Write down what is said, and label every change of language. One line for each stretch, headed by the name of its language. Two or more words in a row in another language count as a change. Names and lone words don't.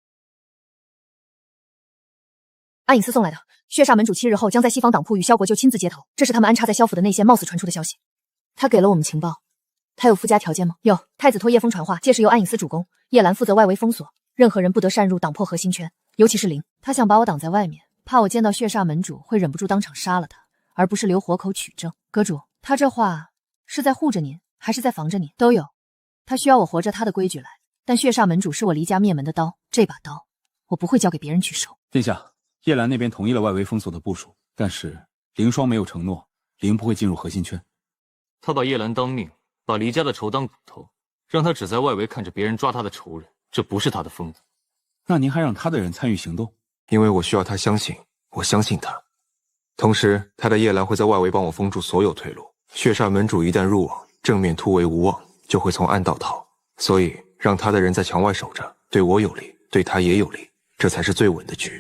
Chinese: 安隱司送來的，血煞門主7日後將在西方黨鋪與蕭國舅親自接頭，這是他們安插在蕭府的內線貌似傳出的消息。他給了我們情報，他有附加條件嗎？有，太子托葉楓傳話，屆時由安隱司主攻，葉蘭負責外圍封鎖。任何人不得擅入黨破核心圈，尤其是林。他想把我擋在外面，怕我見到血煞門主會忍不住當場殺了他，而不是留活口取證。閣主，他這話是在護着您，還是在防着您？都有。他需要我活着他的規矩來，但血煞門主是我離家滅門的刀，這把刀我不會交給別人去收。殿下，葉蘭那邊同意了外圍封鎖的部署，但是凌霜沒有承諾，凌不會進入核心圈。他把葉蘭當命，把離家的仇當骨頭，讓他只在外圍看着別人抓他的仇人。這不是他的風格。那您還讓他的人參與行動？因為我需要他相信，我相信他。同時，他的葉蘭會在外圍幫我封住所有退路。血煞門主一旦入網，正面突圍無望，就會從暗道逃。所以，讓他的人在牆外守着，對我有利，對他也有利，這才是最穩的局。